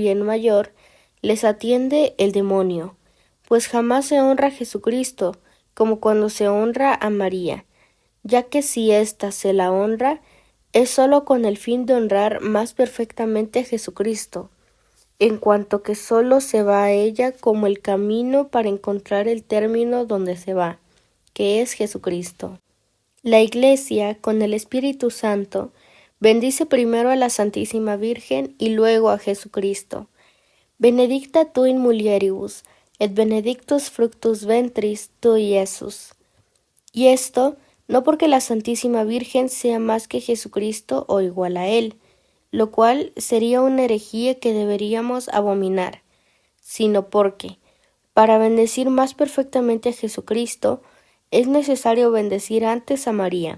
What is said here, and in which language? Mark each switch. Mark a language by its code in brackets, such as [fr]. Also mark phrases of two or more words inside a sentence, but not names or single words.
[es] bien mayor, les atiende el demonio, pues jamás se honra a Jesucristo como cuando se honra a María, ya que si ésta se la honra, es sólo con el fin de honrar más perfectamente a Jesucristo, en cuanto que sólo se va a ella como el camino para encontrar el término donde se va, que es Jesucristo. La Iglesia, con el Espíritu Santo, bendice primero a la Santísima Virgen y luego a Jesucristo. [la] Benedicta tu in mulieribus, et benedictus fructus ventris tui, Iesus. [es] Y esto no porque la Santísima Virgen sea más que Jesucristo o igual a Él, lo cual sería una herejía que deberíamos abominar, sino porque, para bendecir más perfectamente a Jesucristo, es necesario bendecir antes a María.